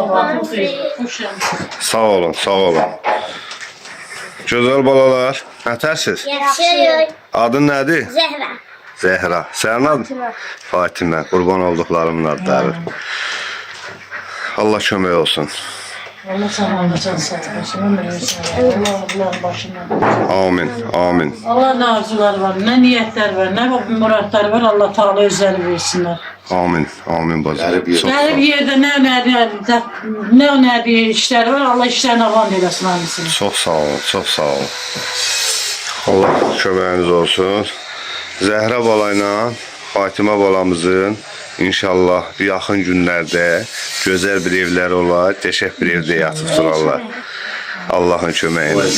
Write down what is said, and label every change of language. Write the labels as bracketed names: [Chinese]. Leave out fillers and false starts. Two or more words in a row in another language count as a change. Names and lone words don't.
[Azerbaijani] Sağ olun, sağ olun. Gözəl balalar, nətəsiz? Yaxşı. Adın nədir? Zəhra. Zəhra. Sənin adın? Fatimə. Qurban olduqlarımın adları. Allah kömək olsun. Allah sana can sağlasın. Ömür versin. Allah onların başına. Amin, amin. [Turkish] Allah ne arzular var, ne niyetler var, ne muratlar var. Allah Teala özleri versinler. Amin, amin bacım. Her bir yerde ne işler var. Allah işlerine avan eylesin annesini. [Azerbaijani] Çox sağ olun, çox sağ olun. Allah köməyiniz olsun. Zəhra balayla Fatimə balamızın İnşallah yaxın günlərdə gözəl bir evləri olar, qəşəng bir evdə yatıb durarlar. Allahın köməyi ilə.